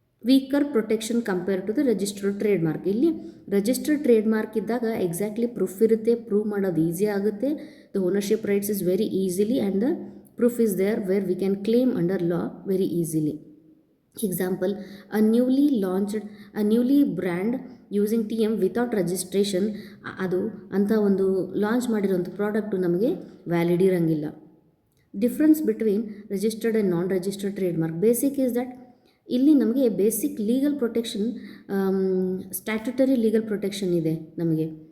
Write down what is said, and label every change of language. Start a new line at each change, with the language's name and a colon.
English: Weaker protection compare to the registered trade mark.
Kannada: ಇಲ್ಲಿ registered trade mark ಇದ್ದಾಗ exactly proof ಇರುತ್ತೆ, prove ಮಾಡೋದು easy ಆಗುತ್ತೆ.
English: The ownership rights is very easily and the proof is there where we can claim under law very easily. Example, a newly brand using TM without registration,
Kannada: ಅದು ಅಂತ ಒಂದು launch ಮಾಡಿರೋಂಥ product ನಮಗೆ valid ಇರಂಗಿಲ್ಲ.
English: Difference between registered and non registered trade mark. Basic is that
Kannada: ಇಲ್ಲಿ ನಮಗೆ basic legal protection, statutory legal protection ಇದೆ ನಮಗೆ.